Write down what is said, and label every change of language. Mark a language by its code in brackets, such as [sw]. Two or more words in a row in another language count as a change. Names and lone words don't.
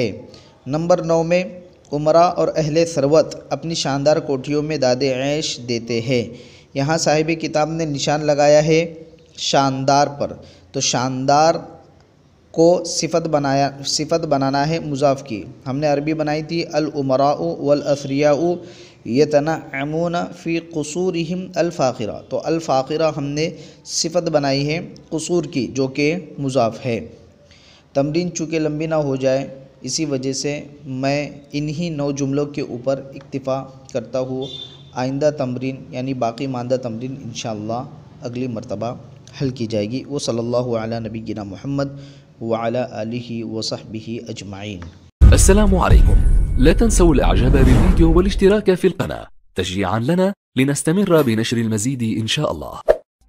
[ur] نمبر 9 میں امراء اور اہل ثروت اپنی شاندار کوٹھیوں میں داد عیش دیتے ہیں، یہاں صاحب کتاب نے نشان لگایا ہے شاندار پر، تو شاندار کو صفت بنانا ہے مضاف کی، ہم نے عربی بنائی تھی [ar] الامراء والاثریاء یتنعمون فی قصورہم الفاخرہ، [ur] تو الفاخرہ ہم نے صفت بنائی ہے قصور کی جو کہ مضاف ہے۔ تمرین چونکہ لمبی نہ ہو جائے اسی وجہ سے میں انہی 9 جملوں کے اوپر اکتفا کرتا ہوں، آئندہ تمرین یعنی باقی ماندہ تمرین انشاءاللہ اگلی مرتبہ حل کی جائے گی۔ [ar] وصلی اللہ علی نبینا محمد وعلى آله وصحبه أجمعين. السلام عليكم. لا تنسوا الاعجاب بالفيديو والاشتراك في القناة تشجيعا لنا لنستمر بنشر المزيد إن شاء الله.